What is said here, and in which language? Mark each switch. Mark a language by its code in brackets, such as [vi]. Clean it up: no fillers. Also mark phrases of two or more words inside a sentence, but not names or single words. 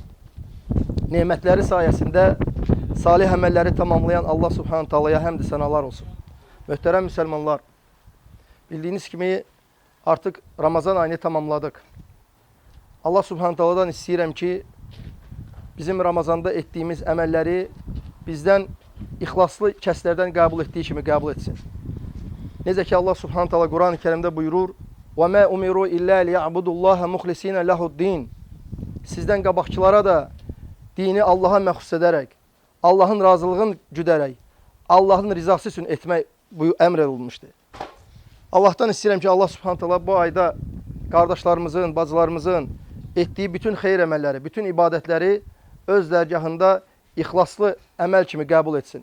[tr] Nimetleri sayesinde salih emelleri tamamlayan [ar] الله سبحانه وتعالى'ya [tr] hamd senalar olsun. Muhterem Müslümanlar, bildiğiniz gibi artık Ramazan ayını tamamladık. [ar] الله سبحانه وتعالى'dan [az] istəyirəm ki, bizim [tr] Ramazanda ettiğimiz emelleri bizden [az] ihlaslı kəslərdən qəbul etdiği kimi qəbul etsin. Necə ki [ar] الله سبحانه وتعالى [az] Quran-ı Kerimdə buyurur: [ar] وَمَا أُمِرُوا إِلَّا لِيَعْبُدُوا اللّٰهَ مُخْلِس۪ينَ لَهُ الدِّينَ. [az] Sizdən qabaqçılara da dini Allah'a məxsus edərək, Allah'ın razılığını güdərək, Allah'ın rizası üçün etmək əmr edilmişdir. Allah'tan istəyirəm ki, [ar] الله سبحانه وتعالى [az] bu ayda qardaşlarımızın, bacılarımızın etdiyi bütün xeyir əməlləri, bütün ibadətləri öz dərgahında ixlaslı əməl kimi qəbul etsin.